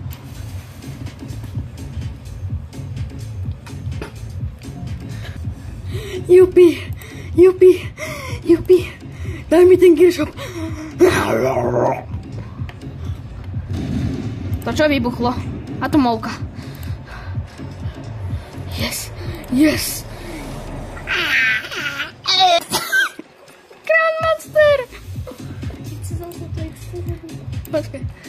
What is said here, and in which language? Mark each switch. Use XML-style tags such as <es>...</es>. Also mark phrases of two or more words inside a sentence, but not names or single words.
<sk>Jupi, jupi, jupi. Daj mi ten gearshop. To čo vybuchlo? Atomovka.</sk> <en>Yes, yes.</en> <sk>Grandmaster. Keď sa zase to extrémne. Počkaj.</sk>